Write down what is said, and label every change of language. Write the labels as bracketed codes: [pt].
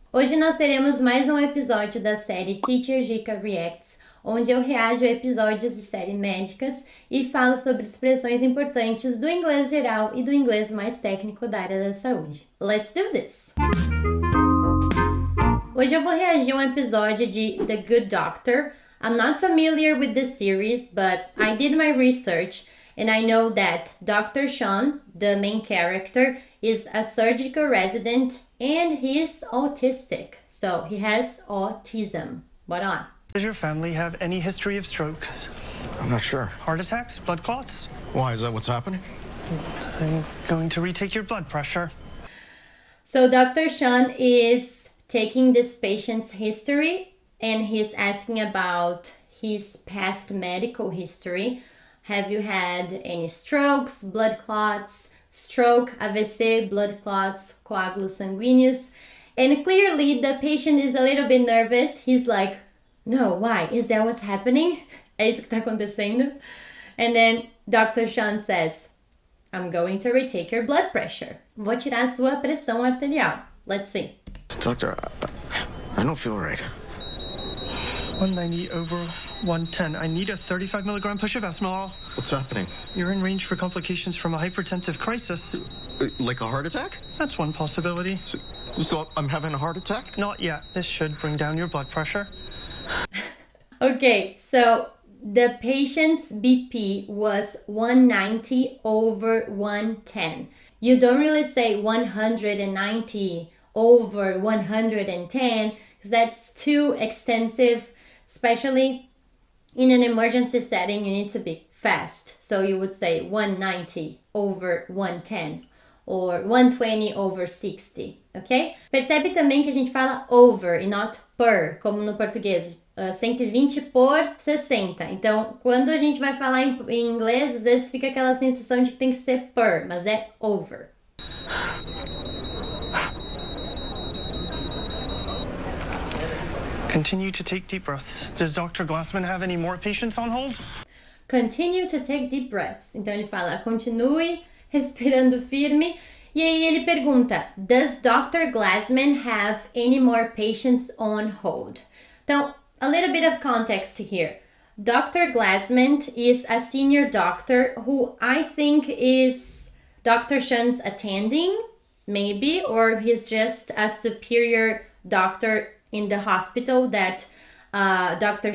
[pt] Hoje nós teremos mais um episódio da série Teacher Gica Reacts, onde eu reajo a episódios de série médicas e falo sobre expressões importantes do inglês geral e do inglês mais técnico da área da saúde. [en] Let's do this! [pt] Hoje eu vou reagir a um episódio de The Good Doctor. [en] I'm not familiar with the series, but I did my research and I know that Dr. Sean, the main character, is a surgical resident and he's autistic. So he has autism. [pt] Bora lá. [en] Does your family have any history of strokes? I'm not sure. Heart attacks? Blood clots? Why? Is that what's happening? I'm going to retake your blood pressure. So Dr. Sean is taking this patient's history and he's asking about his past medical history. Have you had any strokes, blood clots, stroke, AVC, blood clots, [pt] coágulos sanguíneos? [en] And clearly the patient is a little bit nervous. He's like, no, why? Is that what's happening? [pt] É isso que tá acontecendo? [en] And then Dr. Sean says, I'm going to retake your blood pressure. [pt] Vou tirar a sua pressão arterial. [en] Let's see. Doctor, I don't feel right. 190 over 110. I need a 35 milligram push of esmolol. What's happening? You're in range for complications from a hypertensive crisis. Like a heart attack? That's one possibility. So I'm having a heart attack? Not yet. This should bring down your blood pressure. Okay, so the patient's BP was 190 over 110. You don't really say 190 over 110 because that's too extensive, especially in an emergency setting. You need to be fast. So you would say 190 over 110 or 120 over 60, ok? [pt] Percebe também que a gente fala over e not per, como no português, 120 por 60. Então, quando a gente vai falar em inglês, às vezes fica aquela sensação de que tem que ser per, mas é over. [en] Continue to take deep breaths. Does Dr. Glassman have any more patients on hold? Continue to take deep breaths. [pt] Então ele fala, continue respirando firme. E aí ele pergunta, [en] does Dr. Glassman have any more patients on hold? [pt] Então, [en] a little bit of context here. Dr. Glassman is a senior doctor who I think is Dr. Sean's attending, maybe, or he's just a superior doctor in the hospital that Dr.